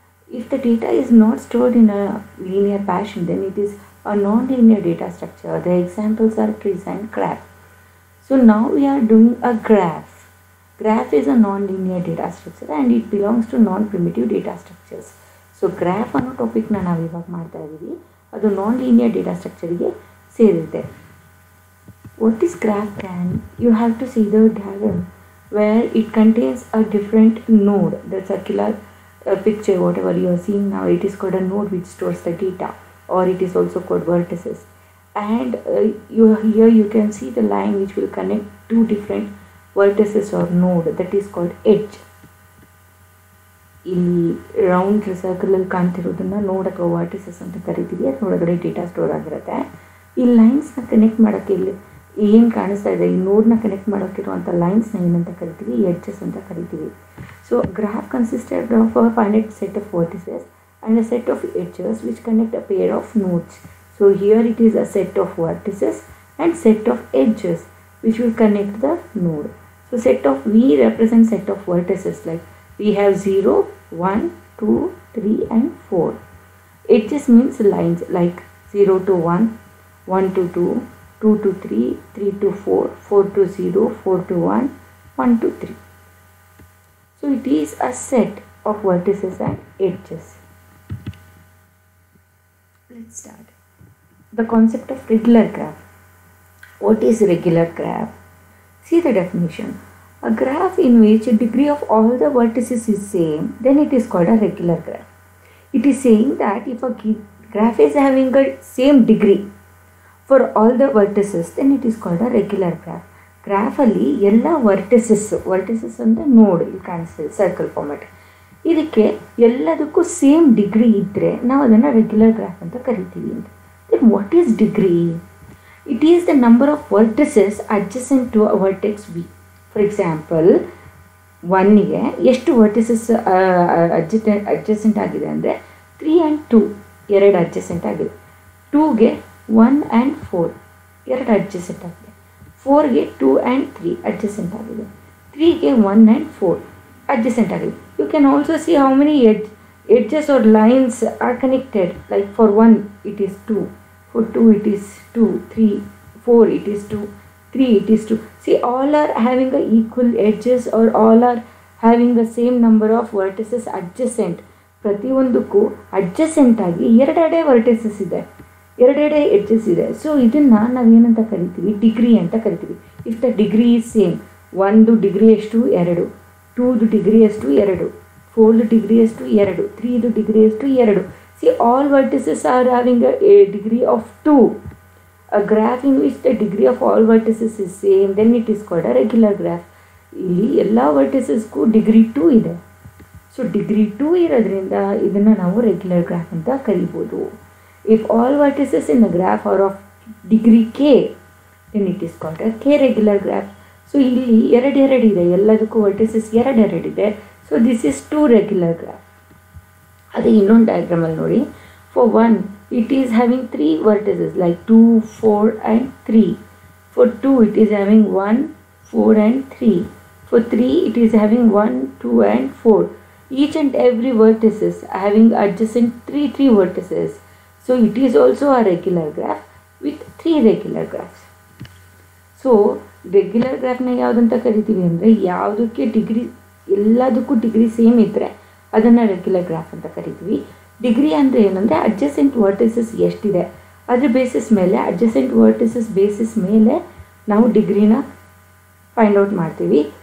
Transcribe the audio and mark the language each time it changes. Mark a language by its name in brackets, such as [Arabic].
[English] If the data is not stored in a linear fashion, then it is a non-linear data structure. The examples are trees and graph. So now we are doing a graph. Graph is a non-linear data structure and it belongs to non-primitive data structures. [Kannada] So graph ಅನ್ನೋ topic ನಾವು ಇವಾಗ ಮಾಡ್ತಾ ಇದ್ದೀವಿ, ಅದು non-linear data structureಗೆ ಸೇರಿದೆ. [English] What is graph can? You have to see the diagram where it contains a different node. The circular picture, whatever you are seeing now, it is called a node which stores the data, or it is also called vertices. And here you can see the line which will connect two different vertices or node, that is called edge. [Kannada] ಇಲ್ಲಿ round ಸರ್ಕಲಲ್ಲಿ ಕಾಣ್ತಿರೋದನ್ನ ನೋಡ್ ಅಥವಾ vertices ಅಂತ ಕರಿತೀವಿ. ಅದರೊಳಗಡೆ data store ಆಗಿರುತ್ತೆ. ಈ ಲೈನ್ಸ್ನ connect ಮಾಡೋಕ್ಕೆ ಇಲ್ಲಿ ಏನು ಕಾಣಿಸ್ತಾ ಇದೆ, ಈ ನೋಡ್ನ ಕನೆಕ್ಟ್ ಮಾಡೋಕ್ಕಿರುವಂಥ ಲೈನ್ಸ್ನ ಏನಂತ ಕರಿತೀವಿ, ಎಡ್ಜಸ್ ಅಂತ ಕರಿತೀವಿ. [English] So graph consisted of a finite set of vertices and a set of edges which connect a pair of nodes. So here it is a set of vertices and set of edges which will connect the node. So set of V represents set of vertices, like we have 0, 1, 2, 3 and 4. Edges means lines like 0 to 1, 1 to 2, 2 to 3, 3 to 4, 4 to 0, 4 to 1, 1 to 3. So it is a set of vertices and edges. Let's start. The concept of regular graph. What is regular graph? See the definition. A graph in which a degree of all the vertices is same, then it is called a regular graph. It is saying that if a graph is having a same degree for all the vertices, then it is called a regular graph. [Kannada] Graph ಅಲ್ಲಿ ಎಲ್ಲ vertices ಅಂದರೆ ನೋಡ್ ಇಲ್ಲಿ ಕಾಣಿಸ್ತದೆ circle format. ಇದಕ್ಕೆ ಎಲ್ಲದಕ್ಕೂ same degree ಇದ್ದರೆ ನಾವು ಅದನ್ನು ರೆಗ್ಯುಲರ್ ಗ್ರಾಫ್ ಅಂತ ಕರಿತೀವಿ ಅಂತ. [English] Then what is degree? It is the number of vertices adjacent to a vertex V. [Kannada] For example 1ಗೆ ಎಷ್ಟು ವರ್ಟಿಸಸ್ ಅಡ್ಜಸೆಂಟ್ ಆಗಿದೆ ಅಂದರೆ 3 and 2 ಎರಡು ಅಡ್ಜಸೆಂಟ್ ಆಗಿದೆ. 2ಗೆ 1 and 4 ಎರಡು ಅಡ್ಜಸೆಂಟ್ ಆಗಿದೆ. 4ಗೆ 2 and 3 ಅಡ್ಜಸೆಂಟ್ ಆಗಿದೆ. 3ಗೆ 1 and 4 adjacent ಆಗಿದೆ. [English] You can also see how many edges or lines are connected. Like for 1 it is 2, for 2 it is 2, 3, 4 it is 2, 3 it is 2. See, all are having a equal edges or all are having the same number of vertices adjacent. [Kannada] ಪ್ರತಿಯೊಂದಕ್ಕೂ adjacent ಆಗಿ ಎರಡೆರಡೆ vertices ಇದೆ, ಎರಡೆರಡೆ edges ಇದೆ. So ಇದನ್ನು ನಾವೇನಂತ ಕರಿತೀವಿ, degree ಅಂತ ಕರಿತೀವಿ. [English] if the degree is same, [Kannada] 1 degree ಎಷ್ಟು 2, 2 ಡಿಗ್ರಿ ಎಷ್ಟು 2, 4 ಡಿಗ್ರಿ ಎಷ್ಟು 2, 3 ಡಿಗ್ರಿ ಎಷ್ಟು 2. [English] See, all vertices are having a degree of 2. A graph in which the degree of all vertices is same, then it is called a regular graph. [Kannada] ಇಲ್ಲಿ ಎಲ್ಲ ವರ್ಟಿಸಸ್ಗೂ degree 2 ಇದೆ. So degree 2 ಇರೋದ್ರಿಂದ ಇದನ್ನು ನಾವು regular graph ಅಂತ ಕರಿಬೋದು. [English] If all vertices in the graph are of degree k, then it is called a k regular graph. [Kannada] So ಇಲ್ಲಿ ಎರಡಿದೆ, ಎಲ್ಲದಕ್ಕೂ ವರ್ಟಿಸಸ್ ಎರಡಿದೆ. [English] So this is 2 regular graph. [Kannada] ಅದೇ ಇನ್ನೊಂದು ಡಯಾಗ್ರಾಮಲ್ಲಿ ನೋಡಿ, [English] For 1 it is having 3 vertices like 2, 4 and 3. For 2 it is having 1, 4 and 3. For 3 it is having 1, 2 and 4. Each and every vertices having adjacent 3 vertices. So it is also a regular graph with 3 regular graphs. [Kannada] So regular graph ನ ಯಾವುದಂತ ಕರಿತೀವಿ ಅಂದರೆ, ಯಾವುದಕ್ಕೆ degree ಎಲ್ಲದಕ್ಕೂ degree same ಇದ್ದರೆ ಅದನ್ನು regular graph ಅಂತ ಕರಿತೀವಿ. ಡಿಗ್ರಿ ಅಂದರೆ ಏನಂದರೆ ಅಡ್ಜಸೆಂಟ್ ವರ್ಟಿಸಸ್ ಎಷ್ಟಿದೆ ಅದ್ರ ಬೇಸಿಸ್ ಮೇಲೆ, ಅಡ್ಜಸೆಂಟ್ ವರ್ಟಿಸಸ್ ಬೇಸಿಸ್ ಮೇಲೆ ನಾವು ಡಿಗ್ರಿನ ಫೈಂಡ್ ಔಟ್ ಮಾಡ್ತೀವಿ.